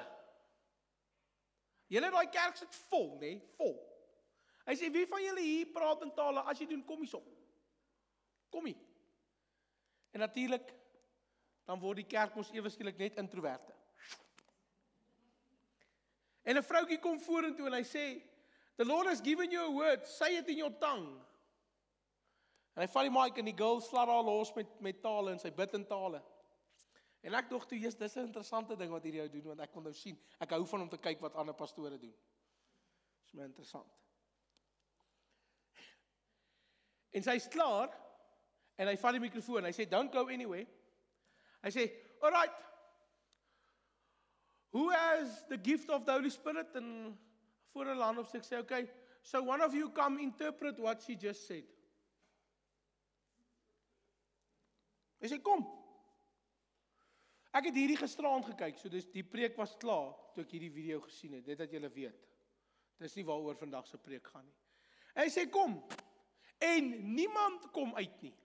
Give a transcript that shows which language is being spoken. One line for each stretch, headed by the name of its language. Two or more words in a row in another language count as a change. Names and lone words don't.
Afrikaans: Julle daai kerk sit vol, né? Vol. Hy sê, wie van julle hier praat in tale? As jy doen, kom hierop. Kom hier. En natuurlik, dan word die kerk mos ewe skielik net introverte. En 'n vroutjie kom vorentoe en hy sê,
English: the Lord has given you a word, say it in your tongue.
Afrikaans: En hy vat die mic en die girl slaat haar los met tale en sy bid in tale. En ek dink toe, dis 'n interessante ding wat hierdie ou doen, want ek kon nou sien, ek hou van om te kyk wat ander pastore doen. Dis my interessant. En sy's klaar, en hy vat die mikrofoon, hy sê,
English: don't go anywhere.
Afrikaans: Hy sê,
English: all right, who has the gift of the Holy Spirit?
Afrikaans: En voor hulle hand op sy, ek sê,
English: okay, so one of you come interpret what she just said.
Afrikaans: Hy sê, kom. Ek het hierdie gisteraand gekyk, so die preek was klaar, toe ek hierdie video gesien het, dit dat julle weet. Dis nie waaroor vandag se preek gaan nie. En hy sê, kom. En niemand kom uit nie.